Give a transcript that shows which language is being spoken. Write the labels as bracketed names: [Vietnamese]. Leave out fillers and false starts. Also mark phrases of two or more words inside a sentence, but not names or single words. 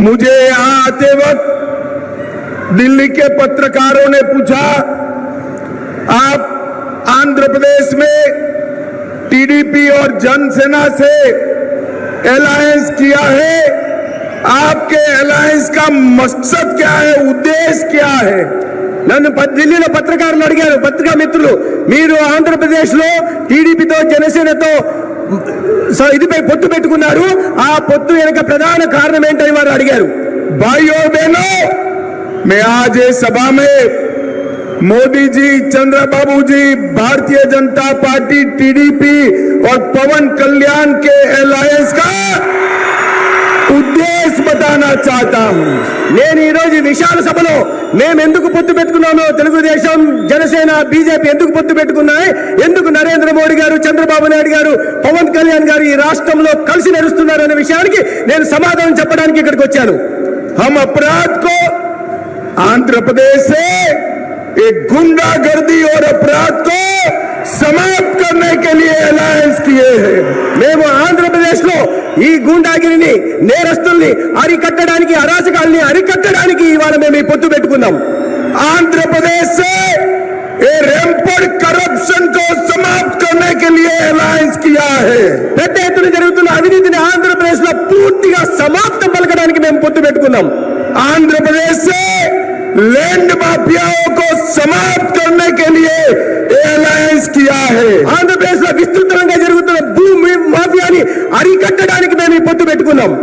[Hindi] मुझे यहाँ आते वक्त दिल्ली के पत्रकारों ने पूछा, आप आंध्र प्रदेश में टीडीपी और जनसेना से अलायंस किया है, आपके अलायंस का मकसद क्या है, उद्देश्य क्या है? [Telugu] నన్ను ఢిల్లీలో పత్రికారులు అడిగారు, పత్రికా మిత్రులు, మీరు ఆంధ్రప్రదేశ్లో టీడీపీతో జనసేనతో ఇదిపై పొత్తు పెట్టుకున్నారు, ఆ పొత్తు వెనుక ప్రధాన కారణం ఏంటని వారు అడిగారు। [Hindi] भाइयों बहनों, मैं आज ये सभा में मोदी जी, चंद्रबाबू जी, भारतीय जनता पार्टी, टीडीपी और पवन कल्याण के अलायंस का ఉద్దేశం बताना चाहता हूं। [Telugu] నేను ఈ రోజు విశాల సభలో మేము ఎందుకు పొత్తు పెట్టుకున్నానో, తెలుగుదేశం, జనసేన, బీజేపీ ఎందుకు పొత్తు పెట్టుకున్నాయి, ఎందుకు నరేంద్ర మోడీ గారు, చంద్రబాబు నాయుడు గారు, పవన్ కళ్యాణ్ గారు ఈ రాష్ట్రంలో కలిసి నడుస్తున్నారు అనే విషయానికి నేను సమాధానం చెప్పడానికి ఇక్కడికి వచ్చాను। [Hindi] हम अपराध को आंध्र प्रदेश से एक गुंडागर्दी और अपराध को समाप्त करने के लिए अलायंस किए हैं। [Telugu] మేము ఆంధ్రప్రదేశ్లో ఈ గుండాగిరిని, నేరస్తుల్ని అరికట్టడానికి, అరాచకాల్ని అరికట్టడానికి ఇవాళ మేము ఈ పొత్తు పెట్టుకున్నాం। [Hindi] ఆంధ్రప్రదేశ్ से [English] rampant corruption [Hindi] को समाप्त करने के लिए अलायंस किया है। [Telugu] పెద్ద ఎత్తున జరుగుతున్న అవినీతిని ఆంధ్రప్రదేశ్లో పూర్తిగా సమాప్తం పలకడానికి మేము పొత్తు పెట్టుకున్నాం। [Hindi] आंध्रप्रदेश से लैंड माफियाओं को समाप्त करने के लिए अलायंस किया है। [Telugu] ఆంధ్రప్రదేశ్లో విస్తృతంగా జరుగుతున్న భూమి మాఫియాని అరికట్టడానికి మేము ఈ పొత్తు పెట్టుకున్నాం।